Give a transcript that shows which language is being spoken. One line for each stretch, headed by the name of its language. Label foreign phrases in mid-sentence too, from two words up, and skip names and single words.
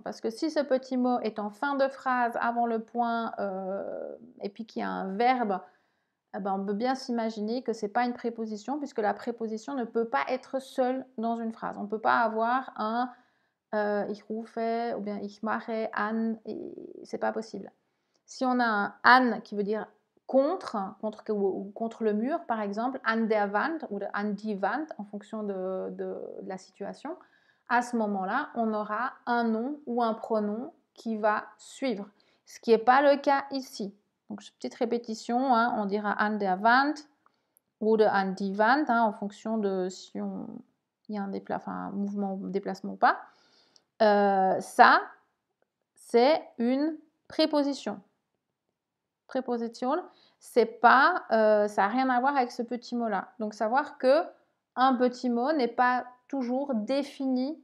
French: Parce que si ce petit mot est en fin de phrase, avant le point, et puis qu'il y a un verbe, eh ben, on peut bien s'imaginer que ce n'est pas une préposition, puisque la préposition ne peut pas être seule dans une phrase. On ne peut pas avoir un
German: ich rufe
French: ou bien
German: ich mache an,
French: c'est pas possible. Si on a un an qui veut dire contre le mur, par exemple,
German: an der Wand ou an die Wand,
French: en fonction de la situation, à ce moment-là, on aura un nom ou un pronom qui va suivre, ce qui n'est pas le cas ici. Donc, petite répétition, on dira
German: an der Wand
French: ou
German: an die Wand,
French: en fonction de si il y a un mouvement ou déplacement ou pas. Ça, c'est une préposition. Préposition, c'est pas, ça n'a rien à voir avec ce petit mot-là. Donc savoir que un petit mot n'est pas toujours défini.